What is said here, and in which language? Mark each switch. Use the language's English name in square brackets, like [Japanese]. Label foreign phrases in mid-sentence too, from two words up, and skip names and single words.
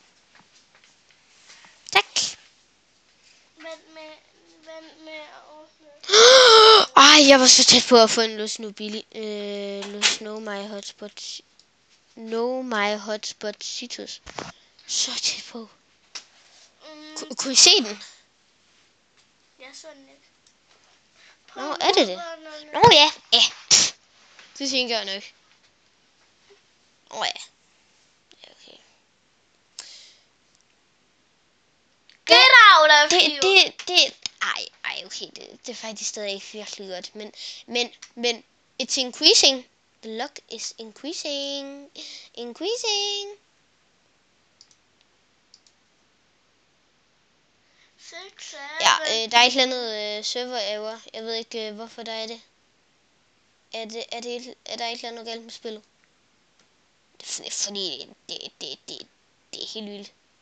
[Danish] Tak. Ej, jeg var så tæt på at få en Los Know My Hotspot Citrus. Så tæt på. Kunne I se den? Jeg så den ikke. Nå, er det det? Nå ja. Det tænker jeg nok. Ja. Okay. [English] Get out of here! [Danish] Ej, okay, det er faktisk stadig ikke virkelig godt, men [English] it's increasing. The luck is increasing. [Danish] Ja, der er et eller andet [English] server error. [Danish] Jeg ved ikke hvorfor der er det. Er der et eller andet galt med spillet? Fordi det er helt vildt.